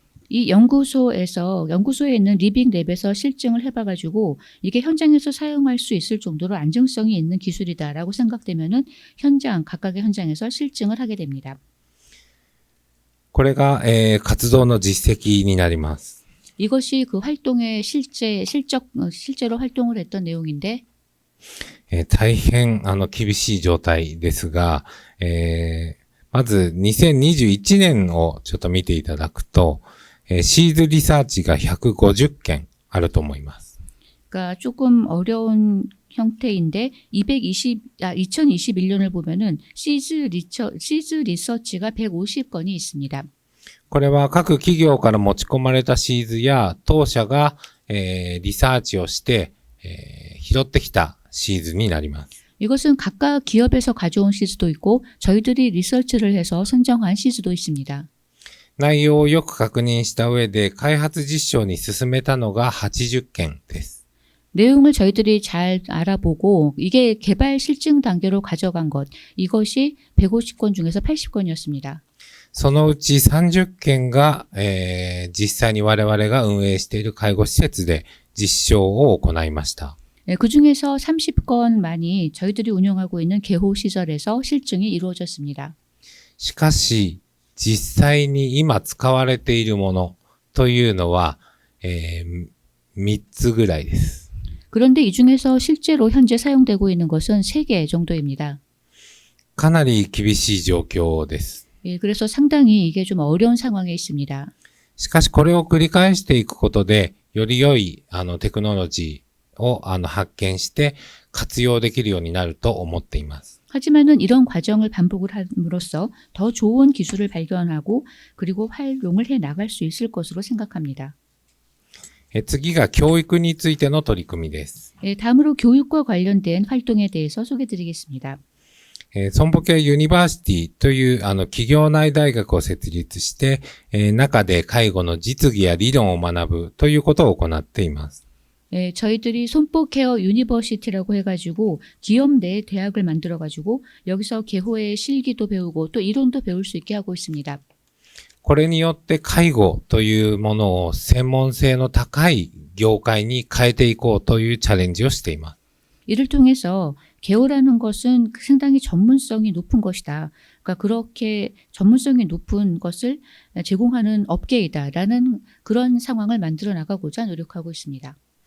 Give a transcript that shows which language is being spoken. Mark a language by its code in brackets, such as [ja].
[ko] 이 연구소에 있는 리빙랩에서 실증을 해봐가지고 이게 현장에서 사용할 수 있을 정도로 안정성이 있는 기술이다라고 생각되면은 각각의 현장에서 실증을 하게 됩니다. [ja] これが、活動の実績になります。 [ko] 이것이 그 활동의 실제로 활동을 했던 내용인데, [ja] 大変、厳しい状態ですが、まず2021年をちょっと見ていただくと、シーズリサーチが150件あると思います。 [ko] 그러니까 조금 어려운 형태인데 2021년을 보면은 시즈 리서치가 150건이 있습니다. [ja] これは各企業から持ち込まれたシーズや当社が、リサーチをして、拾ってきたシーズになります。 [ko] 이것은 각각 기업에서 가져온 시즈도 있고 저희들이 리서치를 해서 선정한 시즈도 있습니다. [ja] 内容をよく確認した上で開発実証に進めたのが80件です。 [ko] 내용을 저희들이 잘 알아보고 이게 개발 실증 단계로 가져간 것, 이것이 150건 중에서 80건이었습니다. [ja] そのうち30件が、実際に我々が運営している介護施設で実証を行いました。 [ko] 그 중에서 30건만이 저희들이 운영하고 있는 개호 시설에서 실증이 이루어졌습니다. [ja] しかし、実際に今使われているものというのは、3つぐらいです。 [ko] 그런데 이 중에서 실제로 현재 사용되고 있는 것은 3개 정도입니다. [ja] かなり厳しい状況です。 [ko] 그래서 상당히 이게 좀 어려운 상황에 있습니다. [ja] しかしこれを繰り返していくことで、より良いテクノロジーを発見して活用できるようになると思っています。 [ko] 하지만은 이런 과정을 반복을 함으로써 더 좋은 기술을 발견하고 그리고 활용을 해 나갈 수 있을 것으로 생각합니다. [ja] 次が教育についての取り組みです。 [ko] 다음으로 교육과 관련된 활동에 대해서 소개드리겠습니다. [ja] 損保系ユニバーシティという企業内大学を設立して、中で介護の実技や理論を学ぶということを行っています。 [ko] 저희들이 손보케어 유니버시티라고 해가지고 기업 내 대학을 만들어가지고 여기서 개호의 실기도 배우고 또 이론도 배울 수 있게 하고 있습니다. [ja] これによって介護というものを専門性の高い業界に変えていこうというチャレンジをしています。 [ko] 이를 통해서 개호라는 것은 상당히 전문성이 높은 것이다. 그러니까 그렇게 전문성이 높은 것을 제공하는 업계이다라는 그런 상황을 만들어 나가고자 노력하고 있습니다.